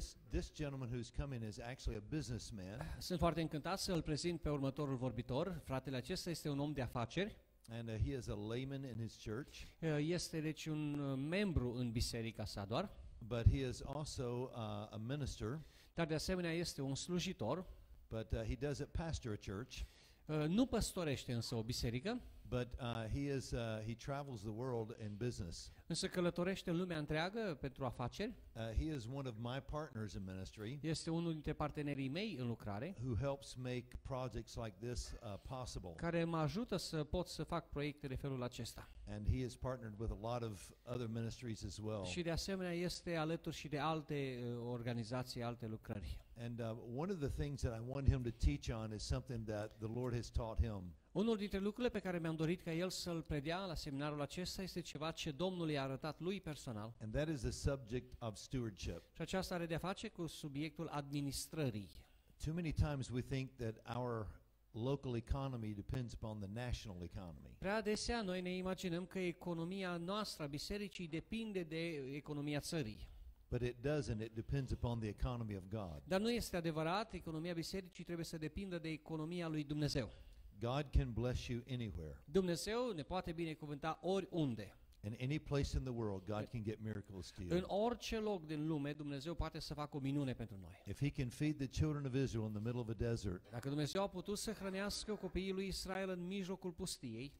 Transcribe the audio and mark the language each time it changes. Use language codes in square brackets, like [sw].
[en] This gentleman who's coming is actually a businessman. [ro] Sunt foarte încântat să îl prezint pe următorul vorbitor. Fratele acesta este un om de afaceri. [en] And he is a layman in his church. [ro] Este deci un membru în biserica sa doar. [en] But he is also a minister. [ro] Dar de asemenea este un slujitor. [en] But he doesn't pastor a church. [ro] Nu păstorește însă o biserică. [en] But he travels the world in business. [ro] Însă călătorește în lumea întreagă pentru afaceri. [en] He is one of my partners in ministry. [ro] Este unul dintre partenerii mei în lucrare. [en] Who helps make projects like this possible. [ro] Care mă ajută să pot să fac proiecte de felul acesta. [en] And he is partnered with a lot of other ministries as well. [ro] Și de asemenea este alături și de alte organizații, alte lucrări. [en] And one of the things that I want him to teach on is something that the Lord has taught him. [ro] Unul dintre lucrurile pe care mi-am dorit ca el să-l predea la seminarul acesta este ceva ce Domnul i-a arătat lui personal. [en] And that is the subject of stewardship. [ro] Și aceasta are de-a face cu subiectul administrării. [en] Too many times we think that our local economy depends upon the national economy. [ro] Prea adesea noi ne imaginăm că economia noastră a bisericii depinde de economia țării. [en] But it doesn't. It depends upon the economy of God. [ro] Dar nu este adevărat, economia bisericii trebuie să depindă de economia lui Dumnezeu. [en] God can bless you anywhere. [ro] Dumnezeu ne poate binecuvânta oriunde. [en] In any place in the world, God can get miracles to you. [ro] În orice loc din lume, Dumnezeu poate să facă o minune pentru noi. [en] If he can feed the children of Israel in the middle of a desert, [ro] dacă Dumnezeu a putut să hrănească copiii lui Israel în mijlocul pustiei,